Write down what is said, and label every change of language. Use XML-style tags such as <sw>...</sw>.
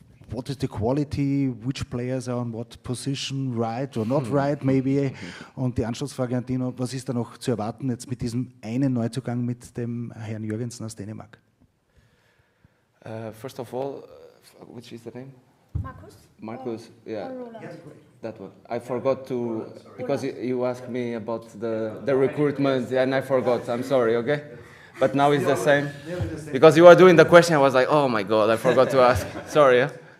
<en>What is the quality? Which players are on what position, right or not right, maybe?</en> <de>Und die Anschlussfrage an Dino: Was ist da noch zu erwarten jetzt mit diesem einen Neuzugang mit dem Herrn Jürgensen aus Dänemark?</de> <en>First of all, which is the name? Marcus, yeah, that one. I forgot to, because you asked me about the recruitment, and I forgot. I'm sorry, okay? But now it's the same. Because you were doing the question, I was like, oh my God, I forgot to ask. Sorry, yeah?</en>